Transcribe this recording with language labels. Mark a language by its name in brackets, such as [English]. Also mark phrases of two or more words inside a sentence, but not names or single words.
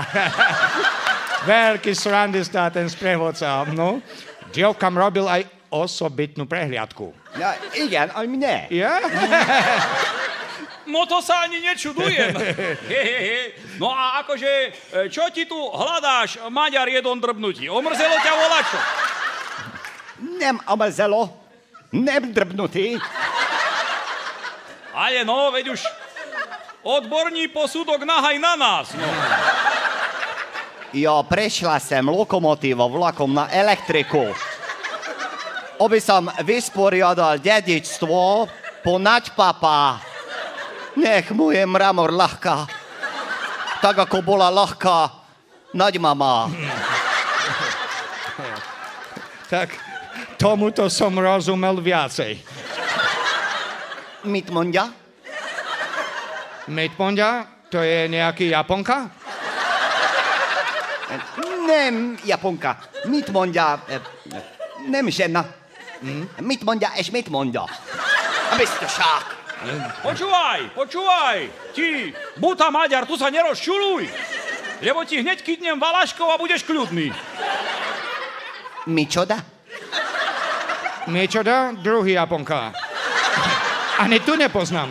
[Slovak] Veľký srandista ten sprievodca, no. Dievkam robil aj osobitnú prehliadku. Ja, igen, aj mne. Ja? No to sa ani nečudujem. No a akože, čo ti tu hľadáš, Maďar jedon drbnutí? Omrzelo ťa volačo? Nem omrzelo, nem drbnutý. Ale no, veď už odborní posudok nahaj na nás, no. Ja prešla sem lokomotívou vlakom na elektriku. Oby som vysporiadal dedičstvo ponad papa. Nech mu je mramor ľahká. Tak ako bola ľahká naďmama. Tak tomuto som rozumel viacej. [Hungarian] Mitmondia? [Slovak] Mitmondia? To je nejaký Japonka? [Hungarian] Nem Japonka. Mitmondia. [Slovak] Nem žena. [Hungarian] Mitmondia és mitmondia. Biztosak. [Slovak] Počúvaj, ti, buta Maďar, tu sa nerozčuluj, lebo ti hneď kytnem valaškov a budeš kľudný. [Hungarian] Mičoda? [Slovak] Mičoda? Druhý Japonka. Ani tu nepoznám.